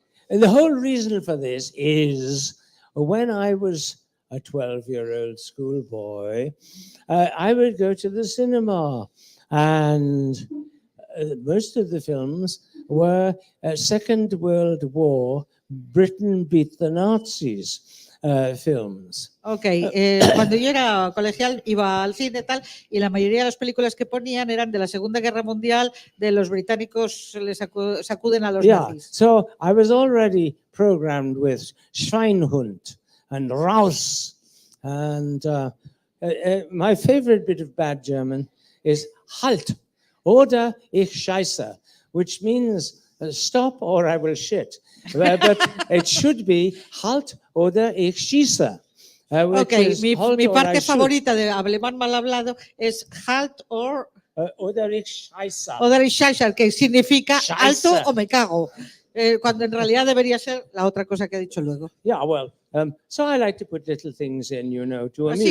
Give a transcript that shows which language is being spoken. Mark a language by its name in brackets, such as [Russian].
[English] The whole reason for this is when I was a 12-year-old schoolboy, I would go to the cinema, and most of the films were Second World War, Britain beat the Nazis films. [Spanish] Ok, cuando yo era colegial iba al cine tal y la mayoría de las películas que ponían eran de la Segunda Guerra Mundial, de los británicos les sacuden a los nazis. [English] So I was already programmed with Schweinhund and Raus. And my favorite bit of bad German is [German] Halt oder ich scheiße, [English] which means stop or I will shit. But it should be [German] Halt oder ich schieße. [Spanish] Okay, mi parte favorita de alemán mal hablado es Halt [German] oder ich scheiße. Oder ich scheiße, [Spanish] que significa [German] Scheiße. [Spanish] alto o me cago. Cuando en realidad debería ser la otra cosa que ha dicho luego. [English] Yeah, well, so I like to put little things in, to amuse